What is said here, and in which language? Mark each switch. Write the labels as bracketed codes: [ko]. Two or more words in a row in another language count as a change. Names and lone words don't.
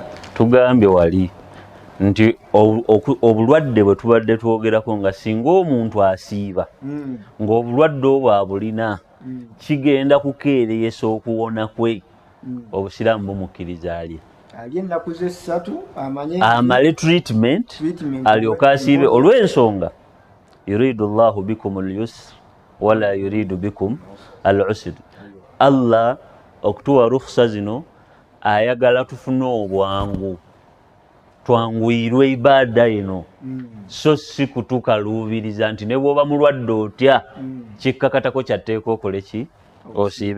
[lg] Tugambye wali nti obulwadde bwe tubadde twogerako nga singa omuntu asiiba ng'obulwadde obwo abulina kigenda kukeereyesa okuwona kwe obusiraamu bumukkiriza alye ennaku ze 3 amale treatment alyoka asiibe olw'ensonga [ar] يريد الله بكم اليسر ولا يريد بكم العسر. [lg] Allah okutuwa rukhsa zino ayagala tufune obwangu twanguyirwe ibaada eno so si kutukaluubiriza nti ne bw'oba mulwadde otya kikkakatako kyatteeka okole ki osiibe.